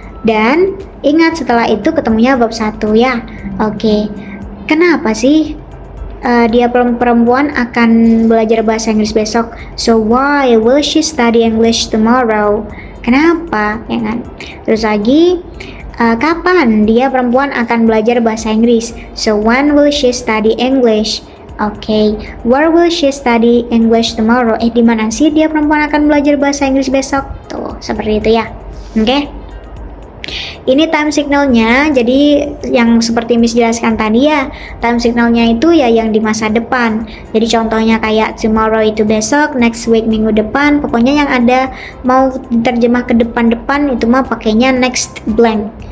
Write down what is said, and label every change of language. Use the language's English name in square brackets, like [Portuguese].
[Indonesian] Dan ingat setelah itu ketemunya verb 1 ya. Oke. Kenapa sih dia perempuan akan belajar bahasa Inggris besok? [English] So why will she study English tomorrow? [Indonesian] Kenapa? Ya kan? Terus lagi kapan dia perempuan akan belajar bahasa Inggris? [English] So when will she study English? Oke, where will she study English tomorrow? [Indonesian] Di mana sih dia perempuan akan belajar bahasa Inggris besok? Tuh, seperti itu ya. Oke. Ini time signalnya, jadi yang seperti Miss jelaskan tadi ya, time signalnya itu ya yang di masa depan. Jadi contohnya kayak tomorrow itu besok, next week minggu depan, pokoknya yang ada mau diterjemah ke depan-depan itu mah pakainya next blank.